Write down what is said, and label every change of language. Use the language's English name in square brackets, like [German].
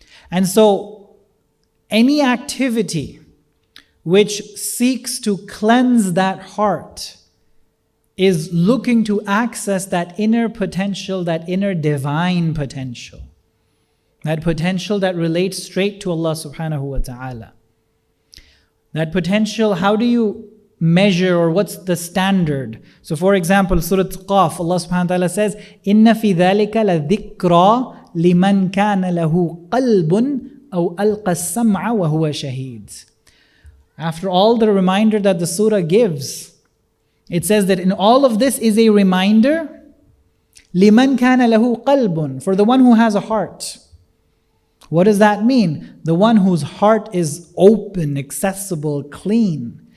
[English] And so any activity which seeks to cleanse that heart is looking to access that inner potential, that inner divine potential. That potential that relates straight to Allah subhanahu wa ta'ala. That potential, how do you measure, or what's the standard? So for example, Surah Qaf, Allah subhanahu wa ta'ala says, [Arabic] إِنَّ فِي ذَلِكَ لَذِكْرَى لِمَنْ كَانَ لَهُ قَلْبٌ أَوْ أَلْقَى السَّمْعَ وَهُوَ شَهِيدٌ. [English] After all the reminder that the surah gives, it says that in all of this is a reminder, [Arabic] لِمَنْ كَانَ لَهُ قَلْبٌ, [English] for the one who has a heart. What does that mean? The one whose heart is open, accessible, clean.